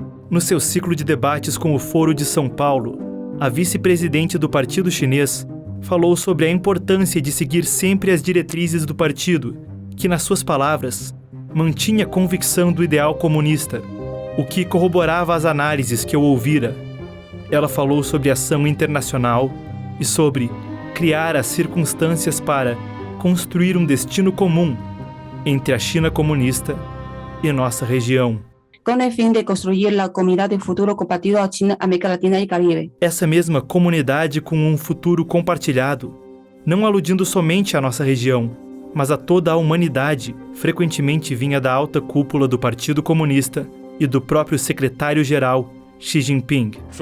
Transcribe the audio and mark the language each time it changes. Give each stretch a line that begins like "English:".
Portuguese: No seu ciclo de debates com o Foro de São Paulo, a vice-presidente do Partido Chinês falou sobre a importância de seguir sempre as diretrizes do partido, que, nas suas palavras, mantinha convicção do ideal comunista, o que corroborava as análises que eu ouvira. Ela falou sobre ação internacional e sobre criar as circunstâncias para construir um destino comum entre a China comunista e nossa região.
Spanish: Con el fin de construir la comunidad de futuro compartido a China, América Latina e Caribe.
Portuguese: Essa mesma comunidade com um futuro compartilhado, não aludindo somente à nossa região, mas a toda a humanidade, frequentemente vinha da alta cúpula do Partido Comunista e do próprio secretário-geral Xi Jinping.